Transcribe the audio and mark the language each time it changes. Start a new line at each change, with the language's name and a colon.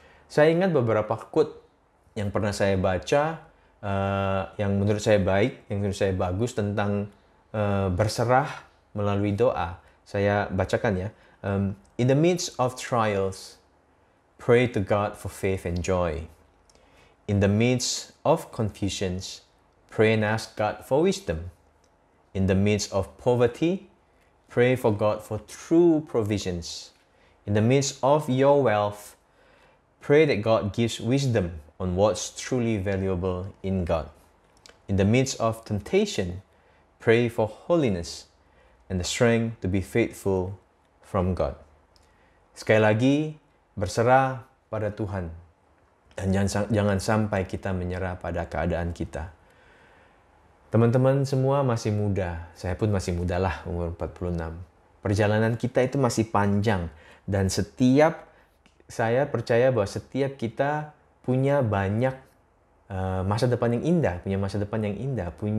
Indonesian: Saya ingat beberapa quote yang pernah saya baca, yang menurut saya baik, yang menurut saya bagus tentang berserah melalui doa. Saya bacakan ya.
English: In the midst of trials, pray to God for faith and joy. In the midst of confusions, pray and ask God for wisdom. In the midst of poverty, pray for God for true provisions. In the midst of your wealth, pray that God gives wisdom on what's truly valuable in God. In the midst of temptation, pray for holiness and the strength to be faithful from God.
Indonesian: Sekali lagi, berserah pada Tuhan. Dan jangan sampai kita menyerah pada keadaan kita. Teman-teman semua masih muda. Saya pun masih muda lah, umur 46. Perjalanan kita itu masih panjang. Dan saya percaya bahwa setiap kita punya banyak masa depan yang indah.